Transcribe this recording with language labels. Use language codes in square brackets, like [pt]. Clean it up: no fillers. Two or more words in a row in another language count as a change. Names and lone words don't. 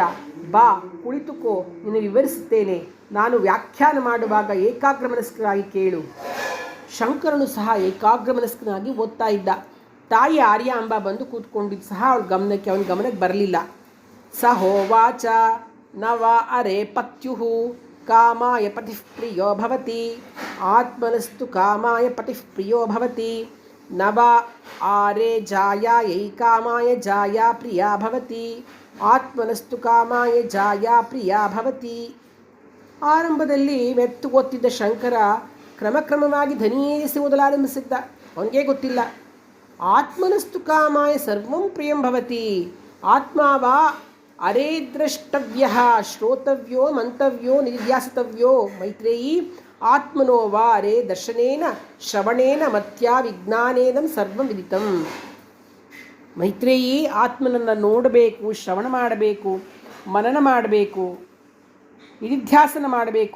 [kn] ಬಾ ಕುಳಿತುಕೋ, ನಿನ್ನ ವಿವರಿಸುತ್ತೇನೆ. ನಾನು ವ್ಯಾಖ್ಯಾನ ಮಾಡುವಾಗ ಏಕಾಗ್ರಮನಸ್ಕನಾಗಿ ಕೇಳು. ಶಂಕರನು ಸಹ ಏಕಾಗ್ರಮನಸ್ಕನಾಗಿ ಓದ್ತಾ ಇದ್ದ. ತಾಯಿ ಆರ್ಯಾಂಬ ಬಂದು ಕೂತ್ಕೊಂಡಿದ್ದು ಸಹ ಅವನ ಗಮನಕ್ಕೆ ಬರಲಿಲ್ಲ. [sa] ಸಹೋವಾಚ ನವ ಅರೆ ಪತ್ಯುಃ ಕಾಮಾಯ ಪತಿಃ ಪ್ರಿಯೋ ಭವತಿ ಆತ್ಮನಸ್ತು ಕಾಮಾಯ ಪತಿಃ ಪ್ರಿಯೋ ಭವತಿ ನವ ಆರೆ ಜಾಯಾಯೈ ಕಾಮಾಯ ಜಾಯಾ ಪ್ರಿಯಾ ಭವತಿ ಆತ್ಮನಸ್ತು ಕಾಮಾಯ ಜಾಯಾ ಪ್ರಿಯಾ ಭವತಿ. [kn] ಆರಂಭದಲ್ಲಿ ಮೆತ್ತು ಗೊತ್ತಿದ್ದ ಶಂಕರ ಕ್ರಮಕ್ರಮವಾಗಿ ಧನಿಯೇರಿಸಿ ಓದಲಾರಂಭಿಸಿದ್ದ. ಅವನಿಗೆ ಗೊತ್ತಿಲ್ಲ. [sa] ಆತ್ಮನಸ್ತು ಕಾಮಾಯ ಸರ್ವಂ ಪ್ರಿಯಂ ಭವತಿ ಆತ್ಮಾವಾ ಅರೇ ದ್ರಷ್ಟವ್ಯ ಶ್ರೋತವ್ಯೋ ಮಂತವ್ಯೋ ನಿಧ್ಯಾಸಿತವ್ಯೋ ಮೈತ್ರೇಯಿ ಆತ್ಮನೋ ವಾ ಅರೇ ದರ್ಶನೇನ ಶ್ರವಣೇನ ಮತ್ಯಾ ವಿಜ್ಞಾನೇನಂ ಸರ್ವಂ ವಿದಿತಂ. [kn] ಮೈತ್ರೇಯಿ, ಆತ್ಮನನ್ನು ನೋಡಬೇಕು, ಶ್ರವಣ ಮಾಡಬೇಕು, ಮನನ ಮಾಡಬೇಕು, ನಿಧಿಧ್ಯಾಸನ ಮಾಡಬೇಕು.